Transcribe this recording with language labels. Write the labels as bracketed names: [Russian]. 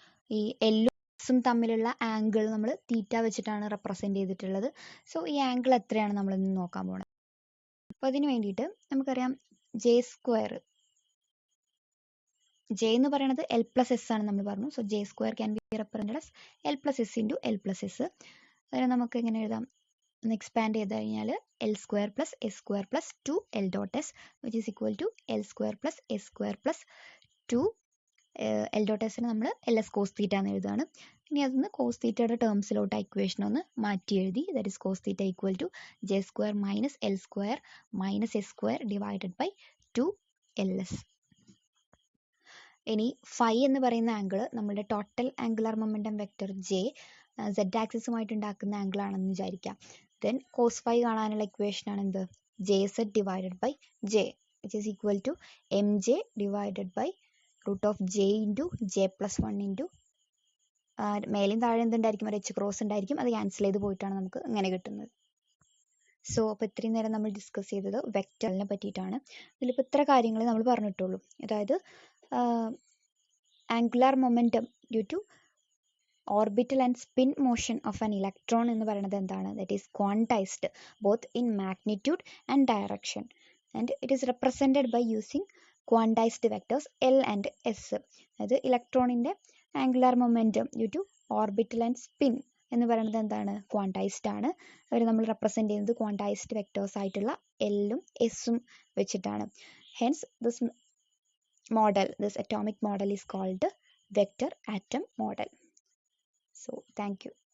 [Malayalam] ഈ L ഉം തമ്മിലുള്ള ആംഗിൾ നമ്മൾ തീറ്റ വെച്ചിട്ടാണ് റെപ്രസെന്റ് ചെയ്തിട്ടുള്ളത്. സോ ഈ ആംഗിൾ എത്രയാണ് നമ്മൾ ഇന്ന് നോക്കാൻ പോകുന്നത്. അപ്പോൾ അതിന് വേണ്ടിയിട്ട് നമുക്കറിയാം J² J എന്ന് പറയുന്നത് L + S ആണ് നമ്മൾ പറഞ്ഞു. [English] so J² can be represented as L + S [Malayalam] × L + S. അതിനെ നമുക്ക് എങ്ങനെ എഴുതാം? ഒന്ന് എക്സ്പാൻഡ് ചെയ്ത് കഴിഞ്ഞാൽ L² + S² + 2L.S [English] which is equal to [Malayalam] L² + S² + 2 L.S നമ്മൾ LS cos θ എന്ന് എഴുതുകയാണ്. ഇനി അതിന് cos θയുടെ ടേംസിലോട്ട് ഇക്വേഷൻ ഒന്ന് മാറ്റി എഴുതി. [English] That is cos θ = J² - L² - S² / 2LS. [Malayalam] ഇനി ഫൈ എന്ന് പറയുന്ന ആംഗിൾ നമ്മുടെ total angular momentum vector J Z ആക്സിസുമായിട്ട് ഉണ്ടാക്കുന്ന ആംഗിൾ ആണെന്ന് വിചാരിക്കാം. ദെൻ cos ഫൈ കാണാനുള്ള ഇക്വേഷൻ ആണ് എന്ത്? [English] JZ / J which is equal to MJ / √J × J + 1 [Malayalam] മേലെയും താഴെ എന്തുണ്ടായിരിക്കും? ഒരു H ക്രോസ് ഉണ്ടായിരിക്കും. അത് ക്യാൻസൽ ചെയ്ത് പോയിട്ടാണ് നമുക്ക് ഇങ്ങനെ കിട്ടുന്നത്. സോ അപ്പോൾ ഇത്രയും നേരം നമ്മൾ ഡിസ്കസ് ചെയ്തത് വെക്റ്ററിനെ പറ്റിയിട്ടാണ്. ഇതിലിപ്പോൾ ഇത്ര കാര്യങ്ങൾ നമ്മൾ പറഞ്ഞിട്ടുള്ളൂ. അതായത് [English] angular momentum due to orbital and spin motion of an electron [Malayalam] എന്ന് പറയുന്നത് എന്താണ്? [English] That is quantized both in magnitude and direction and it is represented by using quantized vectors L and S. [Malayalam] അതായത് ഇലക്ട്രോണിൻ്റെ angular momentum due to orbital and spin എന്ന് പറയുന്നത് എന്താണ്? Quantised ആണ്. അവർ നമ്മൾ represent ചെയ്യുന്നത് ക്വാണ്ടൈസ്ഡ് വെക്ടേഴ്സ് ആയിട്ടുള്ള L ഉം S ഉം വെച്ചിട്ടാണ്. [English] Hence this atomic model is called vector atom model. So thank you.